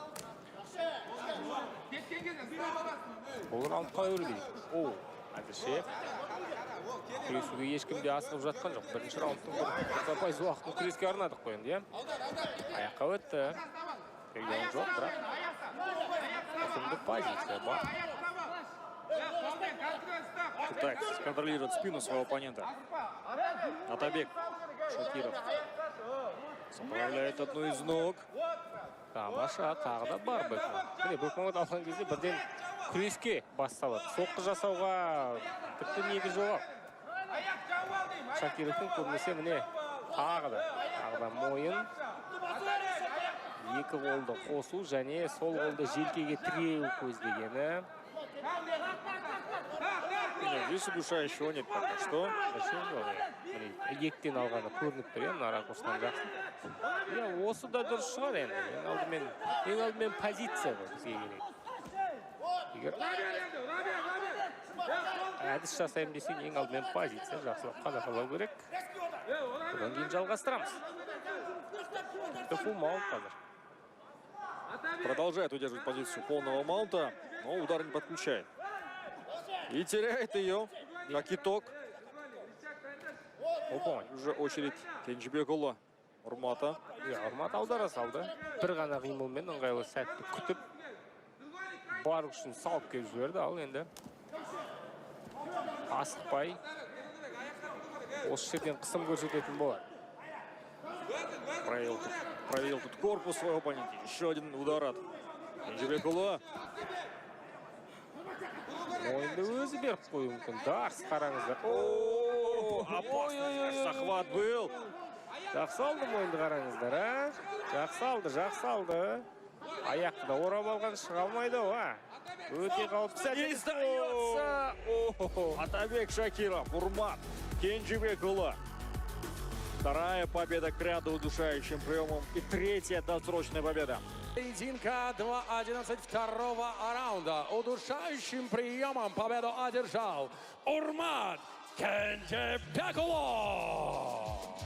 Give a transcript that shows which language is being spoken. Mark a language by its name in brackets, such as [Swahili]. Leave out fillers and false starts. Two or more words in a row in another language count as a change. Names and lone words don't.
[Kazakh] Бұл раунд қалай өрілейді? Әзірше күресуге ешкімде асығып жатқан жоқ. Бірінші раундтың 100% уақытын күреске арнадық қойынды, аяққа өтті. Көрген жоқ, бірақ ұтымды позиция бар. [Russian] Пытается контролировать спину своего оппонента. Атабек Шакиров заправляет одну из ног. [Kazakh] Тамаша, тағы да бар Бекман. Міне, Бекманға алған кезде бірден күреске басталады. Соққы жасауға тіпті негіз жоқ. Шакировтың көбінесе міне тағы да мойын, екі қолды қосу және сол қолды желкеге тіреу көздегені. [Russian] Здесь удушающего нет пока что. [Kazakh] Ектен алғаны көрініп тұр, мына ракурстан жақсы. Осы да дұрыс шығар енді. Ең алдымен позиция бұл бізге керек. Әдіс жасайым десең, ең алдымен позиция жақсылап қадағалау керек. Одан кейін жалғастырамыз. [English] full mount [Kazakh] қазір. [Russian] Продолжает удерживать позицию полного маунта, но удар не подключает. И теряет ее, как итог. Уже очередь Кенжебекұлы Урмата. [Kazakh] Урмат аудара салды. Бір ғана қимылмен ыңғайлы сәтті күтіп, бар күшін салып келіп жіберді. Ал енді асықпай осы жерден қысым көрсететін болады. [Russian] Проверил тут корпус своего оппонента. Еще один удар от Кенжебекұлы. [Kazakh] Мойынды өзі беріп қою мүмкін. Дарс қараңыздар. [Russian] Опасный захват был. [Kazakh] Жақсы алды мойынды қараңыздар. Жақсы алды. Аяқты да орап алған шыға алмайды. Өте қауіпті. [Russian] Не сдается. Атабек Шакиров, Урмат Кенжебекұлы. Вторая победа к ряду удушающим приемом и третья досрочная победа. Поединка 2:11 второго раунда. Удушающим приемом победу одержал Урмат Кенжебекұлы.